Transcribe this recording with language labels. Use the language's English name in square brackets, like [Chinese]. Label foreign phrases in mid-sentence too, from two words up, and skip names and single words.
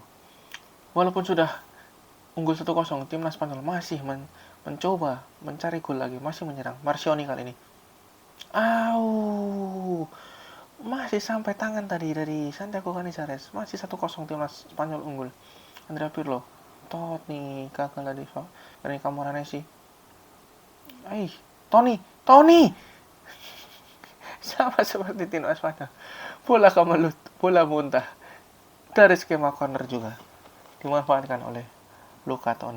[Indonesian] Walaupun sudah unggul 1-0, timnas Spanyol masih mencoba mencari gol lagi, masih menyerang. Marcioni kali ini. Masih sampai tangan tadi dari Santiago Canizares. Masih 1-0 timnas Spanyol unggul. Andrea Pirlo. Totti gagal tadi dari Camoranesi. Toni sama seperti timnas Spanyol. Bola kemelut, bola muntah dari skema corner juga dimanfaatkan oleh Luca Toni.